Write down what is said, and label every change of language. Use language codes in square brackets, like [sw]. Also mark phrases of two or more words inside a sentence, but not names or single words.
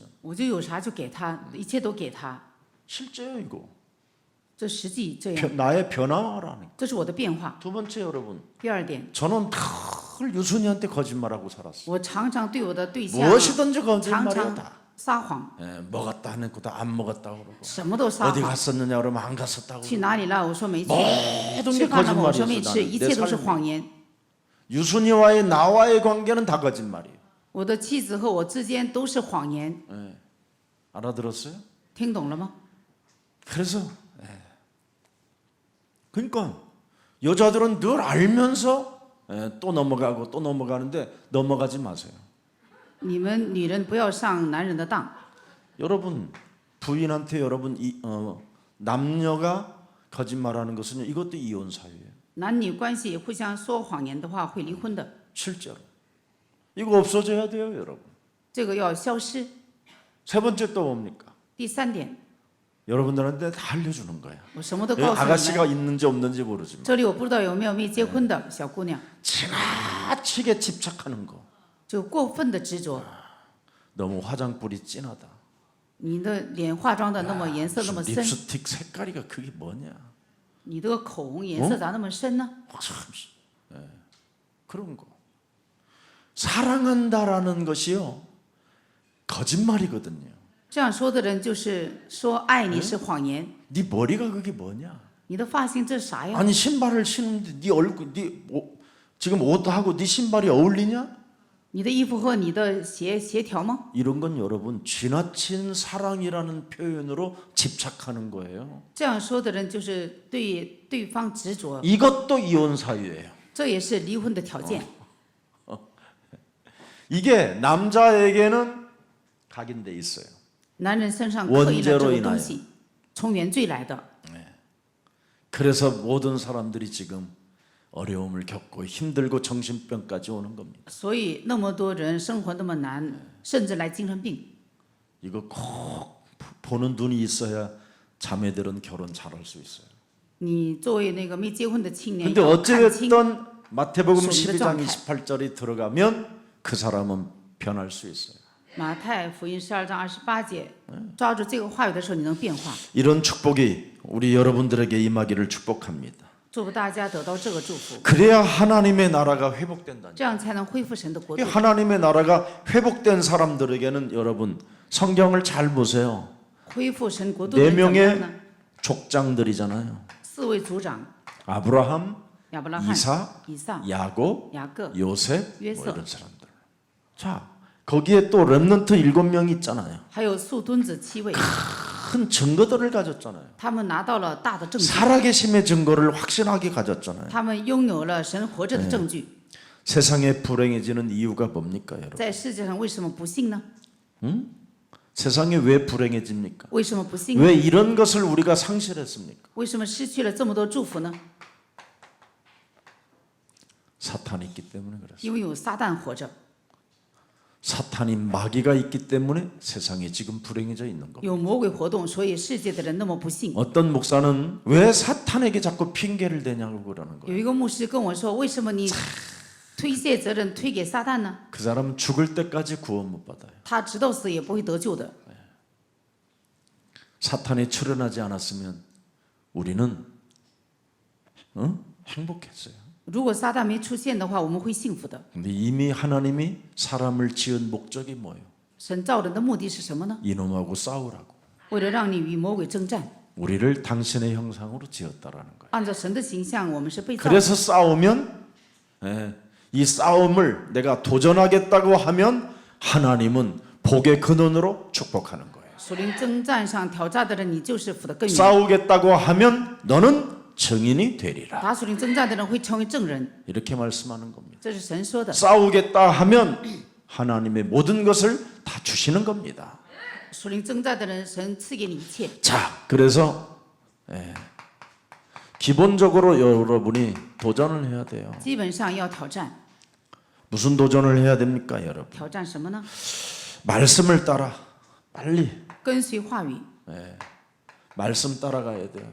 [zh] 我就有啥就给他，一切都给他。 [ko] 실제요 이거. [zh] 这实际这样， [ko] 나의 변화라니까. [zh] 这是我的变化。 [ko] 두 번째 여러분, [zh] 第二点， [ko] 저는 늘 유순이한테 거짓말하고 살았어요. [zh] 我常常对我的对象 [ko] 무엇이든지 [zh] 常 [ko] 거짓말이야 [zh] 常 [ko] 다. [zh] 撒谎， [ko] 예, 먹었다 하는 것도 안 먹었다 그러고. [zh] 什么都撒 [ko] 어디 [zh] 谎。 [ko] 갔었느냐 그러면 안 갔었다고. [zh] 去哪里了？我说没去。 [ko] 모든 [zh] 吃 [ko] 게 [zh] 饭了吗？我说没 [ko] 거짓말이었어. [zh] 吃， [ko] 나는. [zh] 一 [ko] 내 [zh] 切都是 [ko] 삶이. [zh] 谎言。 [ko] 유순이와의 나와의 관계는 다 거짓말이에요. [zh] 我的妻子和我之间都是谎言， [ko] 알아들었어요? [zh] 听懂了吗？ [ko] 그래서 그러니까 여자들은 늘 알면서 또 넘어가고 또 넘어가는데 넘어가지 마세요. [zh] 你们女人不要上男人的当。 [ko] 여러분 부인한테 여러분 남녀가 거짓말하는 것은 이것도 이혼 사유예요. [zh] 男女关系互相说谎言的话会离婚的， [ko] 실제로 이거 없어져야 돼요, 여러분. [zh] 这个要消失。 [ko] 세 번째 또 뭡니까? [zh] 第三点， [ko] 여러분들한테 다 알려주는 거야. [zh] 我什么都 [ko] 여기 [zh] 告诉你 [ko] 아가씨가 [zh] 们。 [ko] 있는지 없는지 모르지만 [zh] 这里我不知道有没有没结婚的小姑娘， [ko] 지나치게 집착하는 거. [zh] 就过分的执着。 [ko] 너무 화장불이 진하다. [zh] 你的脸化妆的那么颜色那么 [ko] 무슨 [zh] 深， [ko] 립스틱 색깔이가 그게 뭐냐? [zh] 你的口红颜色咋那么深呢？ [ko] 참, 그런 거. 사랑한다라는 것이요 거짓말이거든요. [zh] 这样说的人就是说爱你是谎言。 [ko] 네 머리가 그게 뭐냐? [zh] 你的发型这是啥呀？ [ko] 아니 신발을 신는데 네 얼굴, 지금 옷하고 네 신발이 어울리냐? [zh] 你的衣服和你的鞋协调吗？ [ko] 이런 건 여러분 지나친 사랑이라는 표현으로 집착하는 거예요. [zh] 这样说的人就是对对方执着， [ko] 이것도 이혼 사유예요. [zh] 这也是离婚的条件。 [ko] 이게 남자에게는 각인돼 있어요. [zh] 男人身上刻印了这 [ko] 원죄로 [zh] 个 [ko] 인하여 [zh] 东西，从原罪来的。 [ko] 그래서 모든 사람들이 지금 어려움을 겪고 힘들고 정신병까지 오는 겁니다. [zh] 所以那么多人生活那么难，甚至来精神病。 [ko] 이거 꼭 보는 눈이 있어야 자매들은 결혼 잘할 수 있어요. [zh] 你作为那个没结婚的青年， [ko] 근데 [zh] 要看清 [ko] 어찌됐든 마태복음 손님의 12장 [zh] 状态. [ko] 28절이 들어가면 그 사람은 변할 수 있어요. [zh] 马太福音12章28节，抓住这个话语的时候，你能变化。 [ko] 이런 축복이 우리 여러분들에게 임하기를 축복합니다. [zh] 祝福大家得到这个祝福， [ko] 그래야 하나님의 나라가 회복된다. [zh] 这样才能恢复神的国 [ko] 이 [zh] 度。 [ko] 하나님의 나라가 회복된 사람들에게는 여러분 성경을 잘 보세요. [zh] 恢复神国度的 [ko] 네 [zh] 人怎么样 [ko] 명의 [zh] 呢？ [ko] 족장들이잖아요. [zh] 四位族长： [ko] 아브라함, [zh] 亚伯拉罕、 [ko] 이삭, [zh] 以撒、 [ko] 야곱, [zh] 雅各、 [ko] 요셉 뭐 요셉. 이런 사람들. 자, 거기에 또 렘넌트 7명 있잖아요. [zh] 还有素墩子7位， [ko] 큰 증거들을 가졌잖아요. [zh] 他们拿到了大的证据， [ko] 살아계심의 증거를 확신하게 가졌잖아요. [zh] 他们拥有了神活着的证据。 [ko] 세상에 불행해지는 이유가 뭡니까, 여러분? [zh] 在世界上为什么不信呢？ [ko] 세상에 왜 불행해집니까? [zh] 为什么不信呢？ [ko] 왜 이런 것을 우리가 상실했습니까? [zh] 为什么失去了这么多祝福呢？ [ko] 사탄이 있기 때문에 그렇습니다. [zh] 因为有撒旦活着， [ko] 사탄이 마귀가 있기 때문에 세상이 지금 불행해져 있는 겁니다. [zh] 有魔鬼活动，所以世界的人那么不信。 [ko] 어떤 목사는 왜 사탄에게 자꾸 핑계를 대냐고 그러는 [zh] 有 [ko] 거예요. [zh] 一个牧师跟我说：“为什么你推卸责任推给撒旦呢？ [ko] 그 사람은 죽을 때까지 구원 못 받아요. [zh] 他直到死也不会得救的。 [ko] 사탄이 출현하지 않았으면 우리는 행복했어요. [zh] 如果撒旦没出现的话，我们会幸福的。 [ko] 근데 이미 하나님이 사람을 지은 목적이 뭐예요? [zh] 神造人的目的是什么呢？ [ko] 이놈하고 싸우라고. [zh] 为了让你与魔鬼征战。 [ko] 우리를 당신의 형상으로 지었다라는 거예요. [zh] 按照神的形象，我们是被造的。 [ko] 그래서 싸우면 이 싸움을 내가 도전하겠다고 하면 하나님은 복의 근원으로 축복하는 거예요. [zh] 属灵征战上挑战的人，你就是福的根源。 [ko] 싸우겠다고 하면 너는 증인이 되리라. [zh] 打属灵征战的人会成为证人， [ko] 이렇게 말씀하는 겁니다. [zh] 这是神说的。 [ko] 싸우겠다 하면 하나님의 모든 것을 다 주시는 겁니다. [zh] 属灵征战的人，神赐给你一切。 [ko] 자, 그래서 기본적으로 여러분이 도전을 해야 돼요. [zh] 基本上要挑战， [ko] 무슨 도전을 해야 됩니까, 여러분? [zh] 挑战什么呢？ [ko] 말씀을 따라 빨리 [zh] 跟随话语， [ko] 말씀 따라가야 돼요.